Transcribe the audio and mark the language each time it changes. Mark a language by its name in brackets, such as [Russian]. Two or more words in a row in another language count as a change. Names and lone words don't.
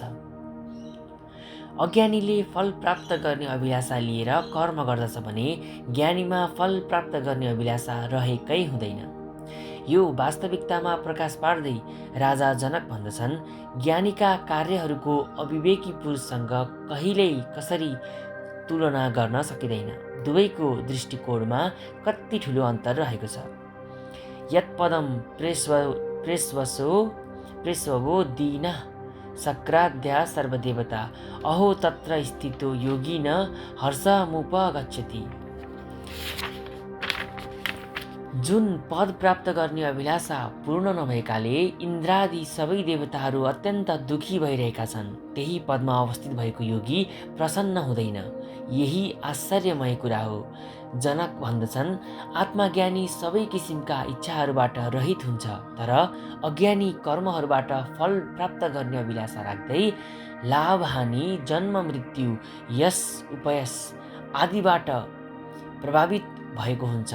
[Nepali] अज्ञानीले फल प्राप्त गर्ने अभिलाषा लिएर कर्म गर्दछ भने ज्ञानीमा फल प्राप्त गर्ने अभिलाषा रहेकै हुँदैन। यो वास्तविकतामा प्रकाश पार्दै राजा जनक भन्दछन्, ज्ञानीका कार्यहरूको अविवेकी पुरुषसँग कहिल्यै कसरी तुलना गर्न सकिँदैन। दुवैको दृष्टिकोणमा कति ठुलो अन्तर रहेको छ। [Sanskrit] यत्पदम प्रेष्वसो दीनः शक्राद्या सर्वदेवता अहो तत्र स्थितो योगी न हर्षमुपगच्छति। [Nepali] जुन पद प्राप्त गर्ने अभिलाषा पूर्ण नभएकाले इन्द्रादि सबै देवताहरू अत्यन्त दुखी भइरहेका छन्, त्यही पदमा अवस्थित भएको योगी प्रसन्न हुँदैन। यही आश्चर्यमय कुरा हो। जनक भन्दछन्, आत्मज्ञानी सबै किसिमका इच्छाहरूबाट रहित हुन्छ, तर अज्ञानी कर्महरूबाट फल प्राप्त गर्ने अभिलाषा राख्दै लाभ हानि जन्म मृत्यु यश उपयश आदिबाट प्रभावित भएको हुन्छ।